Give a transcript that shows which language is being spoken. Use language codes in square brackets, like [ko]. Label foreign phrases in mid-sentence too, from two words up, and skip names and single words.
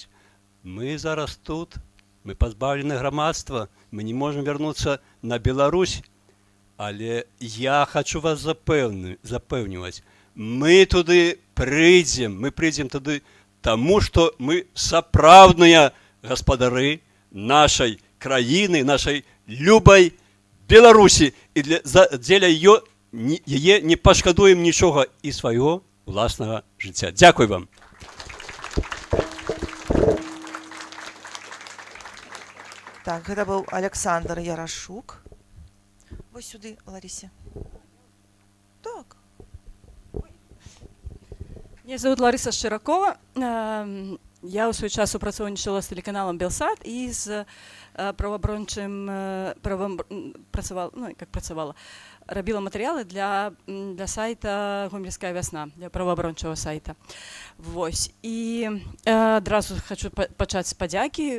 [be] Мы зараз тут, мы пазбаўлены грамадства, мы не можам вярнуцца на Беларусь, але я хочу вас запэўніваць, мы туды прыйдзем, мы прыйдзем туды, таму што мы сапраўдныя гаспадары нашай краіны, нашай любай Беларусі, і дзеля яе не пашкадуем нічога і свайго уласнага жыцця. Дзякуй вам. Так, гэта быў Александр Ярашук. Вось сюды, Ларисе. Так. [ru] Меня зовут Лариса Широкова. [be] Я у свой час супрацоўнічала з телеканалам Белсат і з праваабарончым працавала. Рабіла матэрыялы для сайта «Гомельская вясна», для праваабарончага сайта. Вось. І адразу хочу пачаць з падзякі.